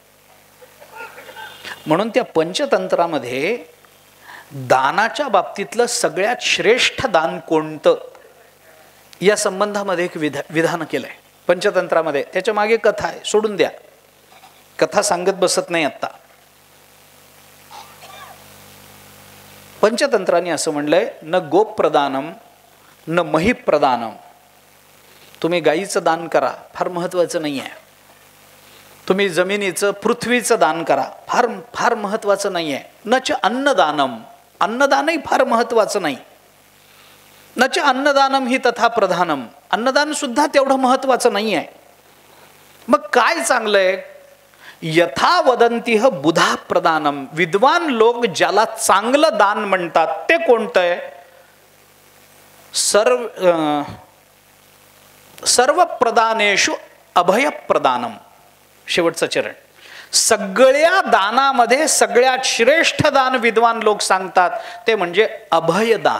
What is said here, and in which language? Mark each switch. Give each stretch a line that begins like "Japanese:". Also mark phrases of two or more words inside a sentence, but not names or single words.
Marathi: म्हणून त्या पंचतंत्रामध्ये दानाच्या बाबतीतलं सगळ्यात श्रेष्ठ दान कोणतं या संबंधामध्ये एक विधान केलंय पंचतंत्रामध्ये. त्याच्या मागे कथा आहे, सोडून द्या, कथा सांगत बसत नाही आता. पंचतंत्राने असं म्हणलंय,
Sanskrit: न गोप प्रदानम न मही प्रदानम.
Marathi: तुम्ही गाईचं दान करा, फार महत्वाचं नाही आहे. तुम्ही जमिनीचं पृथ्वीचं दान करा, फार फार महत्वाचं नाही आहे.
Sanskrit: नच अन्नदानम,
Marathi: अन्नदानही फार महत्वाचं नाही.
Sanskrit: नच अन्नदानम ही तथा प्रधानम,
Marathi: अन्नदान सुद्धा तेवढं महत्वाचं नाही आहे. मग काय चांगलंय,
Sanskrit: यथा वदंतीह बुधा प्रदानम.
Marathi: विद्वान लोक ज्याला चांगलं दान म्हणतात ते कोणतं आहे,
Sanskrit: सर्व प्रदानेषु अभय प्रदानम.
Marathi: शेवटचं चरण. सगळ्या दानामध्ये सगळ्यात श्रेष्ठ दान विद्वान लोक सांगतात ते म्हणजे अभयदान.